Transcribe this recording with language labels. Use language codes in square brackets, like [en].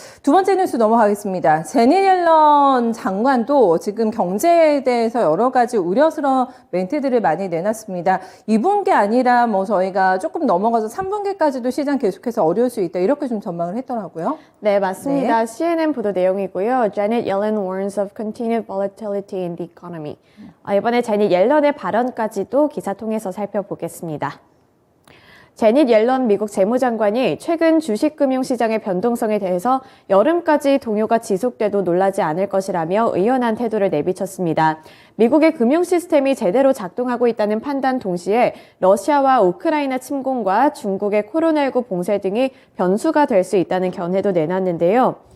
[ko] 두 번째 뉴스 넘어가겠습니다. 제닛 옐런 장관도 지금 경제에 대해서 여러 가지 우려스러운 멘트들을 많이 내놨습니다. 2분기 아니라 저희가 조금 넘어가서 3분기까지도 시장 계속해서 어려울 수 있다 이렇게 좀 전망을 했더라고요. 네, 맞습니다. 네. CNN 보도 내용이고요. [en] Janet Yellen warns of continued volatility in the economy. [ko] 이번에 제닛 옐런의 발언까지도 기사 통해서 살펴보겠습니다. 제닛 옐런 미국 재무장관이 최근 주식금융시장의 변동성에 대해서 여름까지 동요가 지속돼도 놀라지 않을 것이라며 의연한 태도를 내비쳤습니다. 미국의 금융 시스템이 제대로 작동하고 있다는 판단 동시에 러시아와 우크라이나 침공과 중국의 코로나19 봉쇄 등이 변수가 될 수 있다는 견해도 내놨는데요.